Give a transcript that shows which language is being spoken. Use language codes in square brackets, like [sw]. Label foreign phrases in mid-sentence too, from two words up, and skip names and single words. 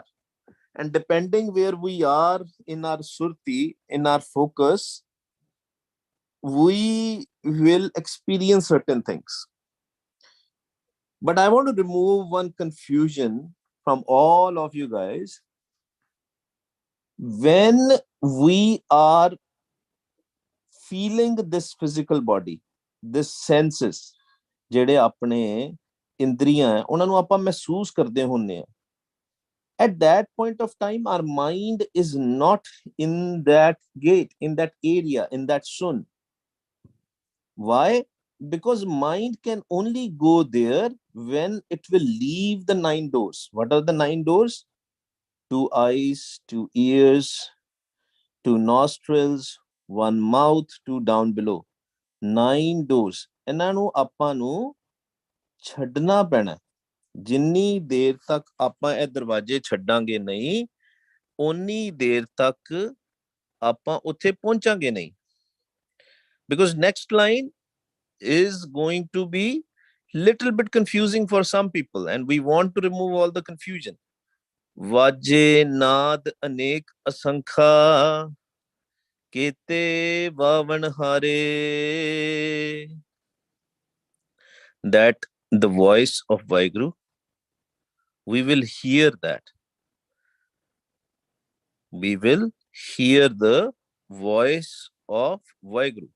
[en] And depending where we are in our surti, in our focus, we will experience certain things. But I want to remove one confusion from all of you guys. When we are feeling this physical body, this senses, [pa] ਜਿਹੜੇ ਆਪਣੇ ਇੰਦਰੀਆਂ ਹੈ ਉਹਨਾਂ ਨੂੰ ਆਪਾਂ ਮਹਿਸੂਸ ਕਰਦੇ ਹੁੰਨੇ ਆ, [en] at that point of time our mind is not in that gate, in that area, in that sun. Why? Because mind can only go there when it will leave the 9 doors. What are the 9 doors? 2 eyes, 2 ears, 2 nostrils, 1 mouth, 2 down below. 9 doors. [pa] ਇਹਨਾਂ ਨੂੰ ਆਪਾਂ ਨੂੰ ਛੱਡਣਾ ਪੈਣਾ. ਜਿੰਨੀ ਦੇਰ ਤੱਕ ਆਪਾਂ ਇਹ ਦਰਵਾਜ਼ੇ ਛੱਡਾਂਗੇ ਨਹੀਂ, ਓਨੀ ਦੇਰ ਤੱਕ ਆਪਾਂ ਉੱਥੇ ਪਹੁੰਚਾਂਗੇ ਨਹੀਂ. [en] Because next line is going to be little bit confusing for some people and we want to remove all the confusion. [pa] ਵਾਜੇ ਨਾਦ ਅਨੇਕ ਅਸੰਖਾ ਕੇਤੇ ਵਾਵਣ ਹਾਰੇ. [en] That the voice of waheguru, we will hear that. We will hear the voice of waheguru.